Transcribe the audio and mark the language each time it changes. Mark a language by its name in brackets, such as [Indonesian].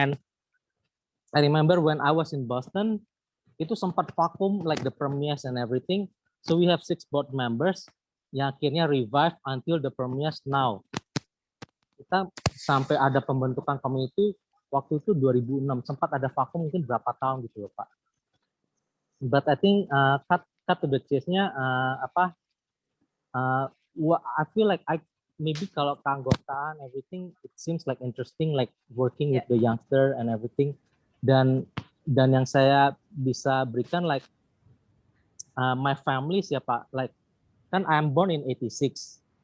[English] And I remember when I was in Boston, [Indonesian] itu sempat vakum [English] like the premiers and everything. So we have 6 board members [Indonesian] yang akhirnya [English] revive until the premiers now. [Indonesian] Kita sampai ada pembentukan community waktu itu 2006, sempat ada vakum mungkin berapa tahun gitu loh Pak. [English] But I think cut to the chase-nya I feel like maybe [Indonesian] kalau keanggotaan [English] everything it seems like interesting, like working with the youngster and everything. [Indonesian] Dan yang saya bisa berikan [English] like my family [Indonesian] ya Pak, like kan [English] I'm born in 86.